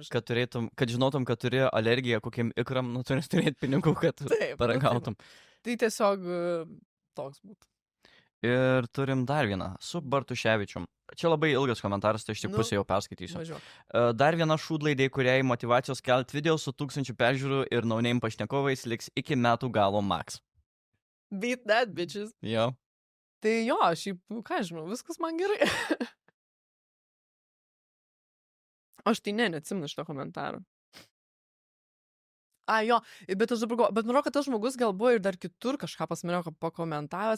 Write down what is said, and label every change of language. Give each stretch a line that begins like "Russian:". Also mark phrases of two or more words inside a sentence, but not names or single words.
Lithuanian: Kad žinotum, kad turi alergiją kokiem ikram, nu turės turėti pinigų, kad paragautum. Tai tiesiog toks būtų. Ir turim dar vieną, su Bartuševičium. Čia labai ilgas komentaras, tai aš tik pusę jau perskaitysiu. Dar viena šūdlaidė, kuriai motyvacijos kelt video su 1000 peržiūrų ir no-name pašnekovais liks iki metų galo max.
English: Beat that, bitches.
Lithuanian: Jo. Tai jo, šiaip, ką žinau, viskas man gerai. Aš tai neatsimenu šito komentaro. Jo, bet aš dabar galvoju, bet manau, kad tas žmogus gal buvo ir dar kitur kažką pas mane pakomentavęs.